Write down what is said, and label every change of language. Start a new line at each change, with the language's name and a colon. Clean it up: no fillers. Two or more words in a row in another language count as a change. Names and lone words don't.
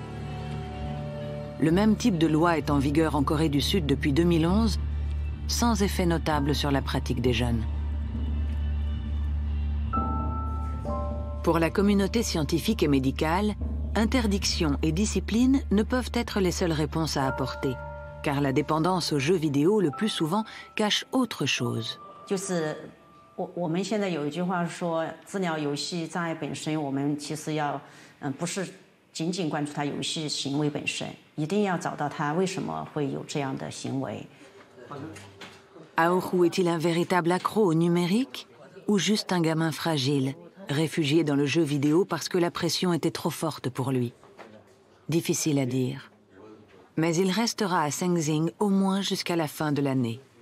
French: Le même type de loi est en vigueur en Corée du Sud depuis 2011, sans effet notable sur la pratique des jeunes. Pour la communauté scientifique et médicale, interdiction et discipline ne peuvent être les seules réponses à apporter, car la dépendance aux jeux vidéo le plus souvent cache autre chose.
Chinese: 就是我们现在有一句话说，治疗游戏障碍本身，我们其实要不是仅仅关注他游戏行为本身，一定要找到他为什么会有这样的行为。
French: Aoru est-il un véritable accro au numérique ou juste un gamin fragile, réfugié dans le jeu vidéo parce que la pression était trop forte pour lui? Difficile à dire. Mais il restera à Sengzing au moins jusqu'à la fin de l'année.